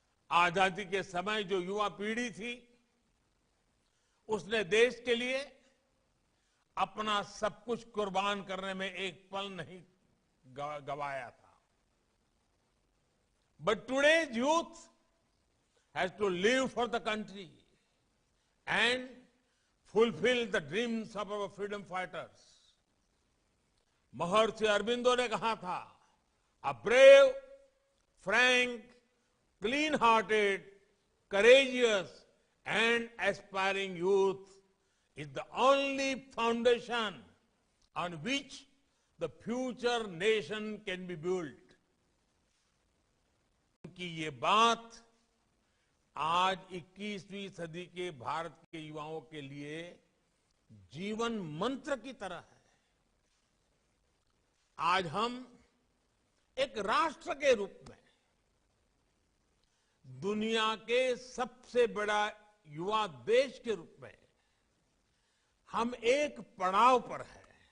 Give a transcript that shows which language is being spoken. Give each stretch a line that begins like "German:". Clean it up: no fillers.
Hindi: आजादी के समय जो युवा पीढ़ी थी, उसने देश के लिए अपना सब कुछ कुर्बान करने में एक पल नहीं गवाया था।
English: But today's youth has to live for the country and fulfill the dreams of our freedom fighters.
Hindi: महर्षि अरविंदो ने कहा था,
English: a brave, frank, clean-hearted, courageous and aspiring youth is the only foundation on which the future nation can be built.
Hindi: उनकी ये बात आज 21वीं सदी के भारत के युवाओं के लिए जीवन मंत्र की तरह है। आज हम एक राष्ट्र के रूप में दुनिया के सबसे बड़ा युवा देश के रूप में हम एक पड़ाव पर हैं।